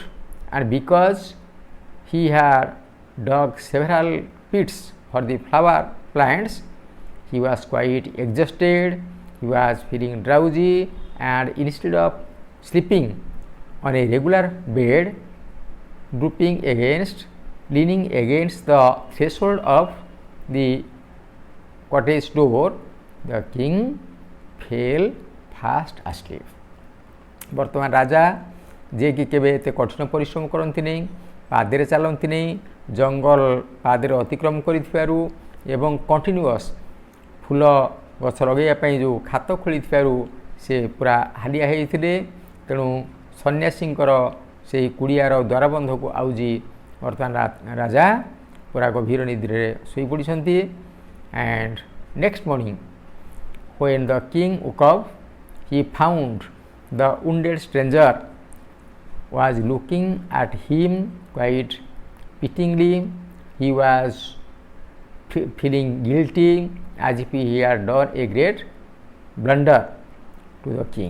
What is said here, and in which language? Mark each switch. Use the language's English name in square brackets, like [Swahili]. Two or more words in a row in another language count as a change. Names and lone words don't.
[English] and because he had dug several pits for the flower plants, he was quite exhausted, he was feeling drowsy, and instead of sleeping on a regular bed, leaning against the threshold of the cottage door, the king fell fast asleep. [Odia] ବର୍ତ୍ତମାନ ରାଜା ଯିଏକି କେବେ ଏତେ କଠିନ ପରିଶ୍ରମ କରନ୍ତି ନାହିଁ, ପାଦରେ ଚାଲନ୍ତି ନାହିଁ, ଜଙ୍ଗଲ ପାଦରେ ଅତିକ୍ରମ କରିଥିବାରୁ ଏବଂ କଣ୍ଟିନ୍ୟୁଅସ୍ ଫୁଲ ଗଛ ଲଗାଇବା ପାଇଁ ଯେଉଁ ଖାତ ଖୋଳିଥିବାରୁ ସେ ପୁରା ହାଲିଆ ହୋଇଥିଲେ। ତେଣୁ ସନ୍ନ୍ୟାସୀଙ୍କର ସେହି କୁଡ଼ିଆର ଦ୍ୱାରବନ୍ଧକୁ ଆଉଜି ବର୍ତ୍ତମାନ ରାଜା ପୁରା ଗଭୀର ନିଦ୍ରାରେ ଶୋଇପଡ଼ିଛନ୍ତି। [English] and next morning when the king woke up, he found the wounded stranger was looking at him quite pityingly. He was feeling guilty as if he had done a great blunder to the king.